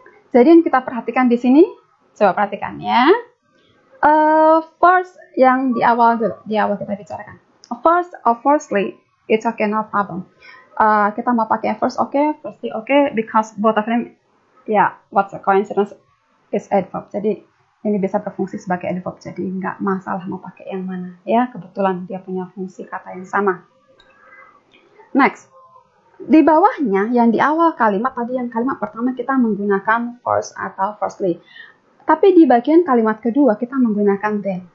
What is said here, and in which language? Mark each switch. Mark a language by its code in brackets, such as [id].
[id] Jadi yang kita perhatikan di sini, coba perhatikan ya. First yang di awal kita bicarakan. [en] Firstly, it's okay, no problem. [id] Kita mau pakai [en] firstly okay, because both of them, what's a coincidence is adverb. [id] Jadi ini bisa berfungsi sebagai adverb, jadi nggak masalah mau pakai yang mana, ya. Kebetulan dia punya fungsi kata yang sama. Next, di bawahnya yang di awal kalimat tadi, yang kalimat pertama kita menggunakan first atau firstly. Tapi di bagian kalimat kedua kita menggunakan then.